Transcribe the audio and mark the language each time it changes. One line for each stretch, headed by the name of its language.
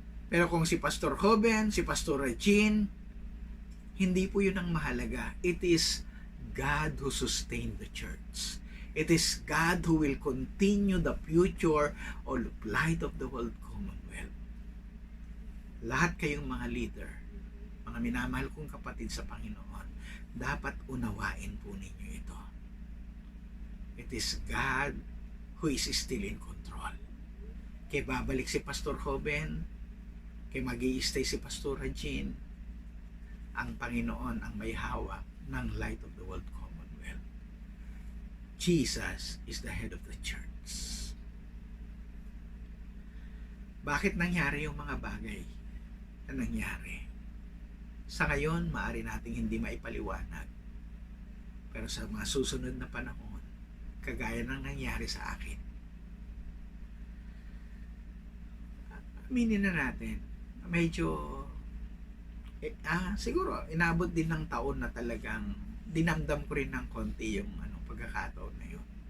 Filipino: Pero kung si Pastor Joven, si Pastor Regine, hindi po yun ang mahalaga.
English: It is God who sustained the church. It is God who will continue the future of Light of the World Commonwealth.
Filipino: Lahat kayong mga leader, mga minamahal kong kapatid sa Panginoon, dapat unawain po ninyo ito.
English: It is God who is still in control.
Filipino: Kaya babalik si Pastor Joven, kaya mag-i-stay si Pastor Regine, ang Panginoon ang may hawak ng Light of the World Commonwealth.
English: Jesus is the head of the church.
Filipino: Bakit nangyari yung mga bagay na nangyari? Sa ngayon, maaari nating hindi maipaliwanag. Pero sa mga susunod na panahon, kagaya ng nangyari sa akin, aminin na natin, medyo siguro inabot din ng taon na talagang dinamdam ko rin ng konti yung pagkakataon na yun.